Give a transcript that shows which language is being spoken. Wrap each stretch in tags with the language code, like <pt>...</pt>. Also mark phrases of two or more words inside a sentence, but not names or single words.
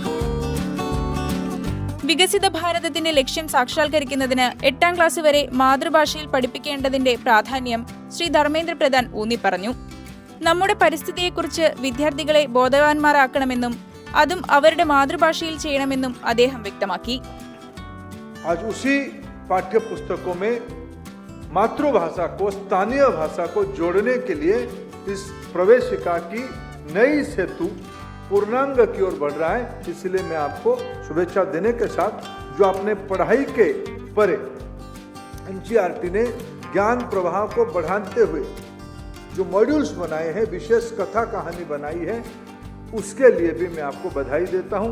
<ml>വികസിത ഭാരതത്തിന്റെ ലക്ഷ്യം സാക്ഷാത്കരിക്കുന്നതിന് 8ാം ക്ലാസ് വരെ മാതൃഭാഷയിൽ പഠിപ്പിക്കേണ്ടതിന്റെ പ്രാധാന്യം ശ്രീ ധർമ്മേന്ദ്ര പ്രധാൻ ഊന്നിപ്പറഞ്ഞു. നമ്മുടെ പരിസ്ഥിതിയെക്കുറിച്ച് വിദ്യാർത്ഥികളെ ബോധവാന്മാരാക്കണമെന്നും അതും അവരുടെ മാതൃഭാഷയിൽ ചെയ്യണമെന്നും അദ്ദേഹം വ്യക്തമാക്കി.</ml> <hi>पाठ्य पुस्तकों में मातृभाषा को स्थानीय भाषा को जोड़ने के लिए इस प्रवेशिका की नई सेतु पूर्णांग की ओर बढ़ रहा है. इसलिए मैं आपको शुभेच्छा देने के साथ जो आपने पढ़ाई के परे NCERT ने ज्ञान प्रवाह को बढ़ाते हुए जो मॉड्यूल्स बनाए हैं, विशेष कथा कहानी बनाई है, उसके लिए भी मैं आपको बधाई देता हूं.</hi>